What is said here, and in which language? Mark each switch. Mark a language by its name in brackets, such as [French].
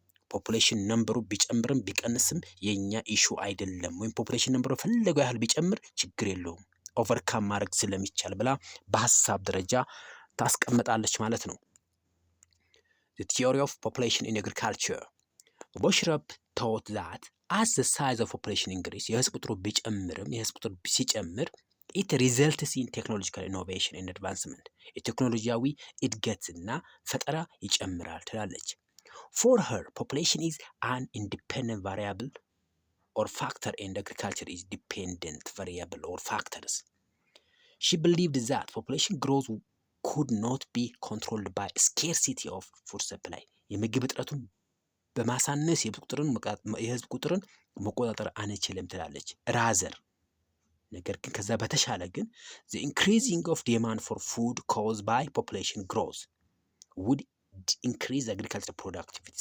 [Amharic] ፖፑሌሽን ነምበሩ ቢጨምርም ቢቀንስም የኛ ኢሹ አይደለም፣ ወይም ፖፑሌሽን ነምበሩ ፈለገው ያህል ቢጨምር ችግር የለውም ኦቨርካም ማድረግ ስለሚቻል ብላ በሐሳብ ደረጃ ታስቀምጣለች ማለት ነው። [English] The theory of population in agriculture. ቦሽረፕ taught that as the size of population increase [Amharic] የህዝብ ቁጥሩ ቢጨምርም የህዝብ ቁጥሩ ሲጨምር [English] it results in technological innovation and advancement [Amharic] የቴክኖሎጂያዊ እድገትና ፈጠራ ይጨምራል ትላለች። [English] For her, population is an independent variable or factor and agriculture is dependent variable or factors. She believed that population growth could not be controlled by scarcity of food supply. [Amharic] የምግብ እጥረቱን በማሳነስ የህዝብ ቁጥርን መቆጣጠር አንችልም ትላለች። ራዘር ነገር ግን ከዛ በተሻለ ግን [English] the increasing of demand for food caused by population growth would increase agricultural productivity.